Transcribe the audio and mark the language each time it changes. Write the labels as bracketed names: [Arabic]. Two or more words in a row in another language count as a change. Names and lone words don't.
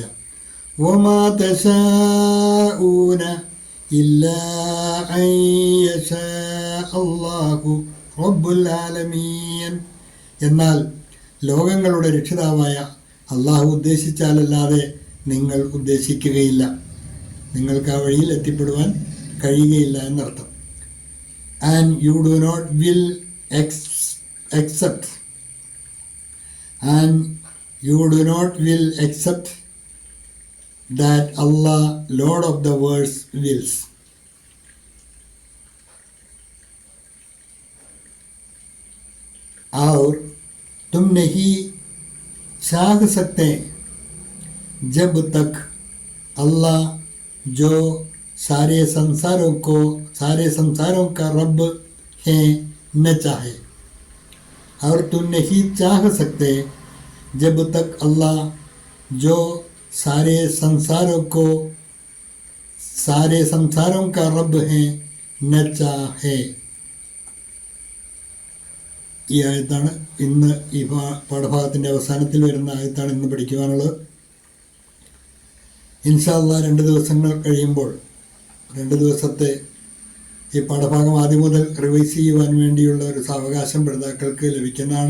[Arabic] وما تشاؤون إلا أن يشاء الله رب العالمين. [Malayalam] എന്നാൽ ലോകങ്ങളുടെ രക്ഷിതാവായ അള്ളാഹു ഉദ്ദേശിച്ചാലല്ലാതെ നിങ്ങൾ ഉദ്ദേശിക്കുകയില്ല, നിങ്ങൾക്ക് ആ വഴിയിൽ എത്തിപ്പെടുവാൻ കഴിയുകയില്ല എന്നർത്ഥം. [English] and you do not will accept and you do not will accept that Allah, Lord of the worlds, wills. [Hindi] और तुम नहीं चाह सकते जब तक अल्लाह जो सारे संसारों का रब है न चाहे, और तुम नहीं चाह सकते जब तक अल्लाह जो सारे संसारों का रब है न चाहे. [Malayalam] ഈ ആയത്താണ് ഇന്ന് ഈ പാഠഭാഗത്തിൻ്റെ അവസാനത്തിൽ വരുന്ന ആയത്താണ് ഇന്ന് പഠിക്കുവാനുള്ളത്. [Arabic] إن شاء الله [Malayalam] 2 ദിവസങ്ങൾ കഴിയുമ്പോൾ 2 ദിവസത്തെ ഈ പാഠഭാഗം ആദ്യം മുതൽ റിവൈസ് ചെയ്യുവാൻ വേണ്ടിയുള്ള ഒരു സാവകാശം പഠിതാക്കൾക്ക് ലഭിക്കുന്നതാണ്.